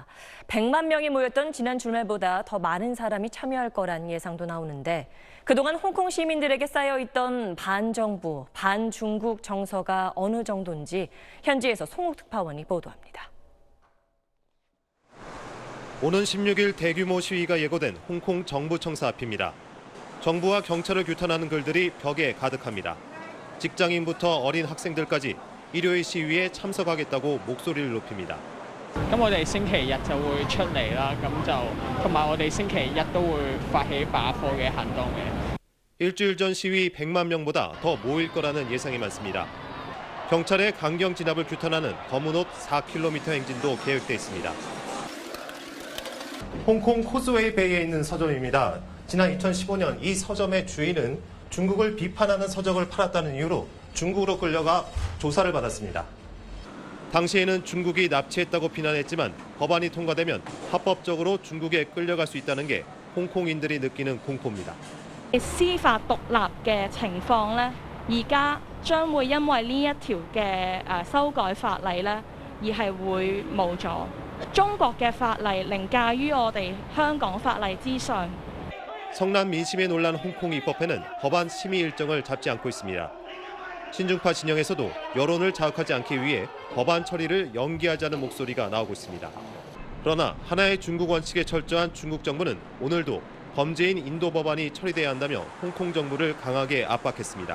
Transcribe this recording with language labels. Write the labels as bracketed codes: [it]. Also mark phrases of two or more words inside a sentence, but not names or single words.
[ko] 100만 명이 모였던 지난 주말보다 더 많은 사람이 참여할 거란 예상도 나오는데 그동안 홍콩 시민들에게 쌓여있던 반정부, 반중국 정서가 어느 정도인지 현지에서 송욱 특파원이 보도합니다. 오는 16일 대규모 시위가 예고된 홍콩 정부청사 앞입니다. 정부와 경찰을 규탄하는 글들이 벽에 가득합니다. 직장인부터 어린 학생들까지 일요일 시위에 참석하겠다고 목소리를 높입니다. [yue] 咁我哋星期日就會出嚟啦，咁就同埋我哋星期一都會發起罷課嘅行動嘅。 [ko] 일주일 전 시위 100만 명보다 더 모일 거라는 예상이 많습니다. 경찰의 강경 진압을 규탄하는 검은 옷 4km 행진도 계획돼 있습니다. 홍콩 코스웨이 베이에 있는 서점입니다. 지난 2015년 이 서점의 주인은 중국을 비판하는 서적을 팔았다는 이유로 중국으로 끌려가 조사를 받았습니다. 당시에는 중국이 납치했다고 비난했지만 법안이 통과되면 합법적으로 중국에 끌려갈 수 있다는 게 홍콩인들이 느끼는 공포입니다. [yue] 司法獨立嘅情況咧，而家將會因為呢一條嘅修改法例咧，而係會冇咗。中國嘅法例凌駕於我哋香港法例之上。 [ko] 성남 민심에 놀란 홍콩 입법회는 법안 심의 일정을 잡지 않고 있습니다. 신중파 진영에서도 여론을 자극하지 않기 위해 법안 처리를 연기하자는 목소리가 나오고 있습니다. 그러나 하나의 중국 원칙에 철저한 중국 정부는 오늘도 범죄인 인도 법안이 처리돼야 한다며 홍콩 정부를 강하게 압박했습니다.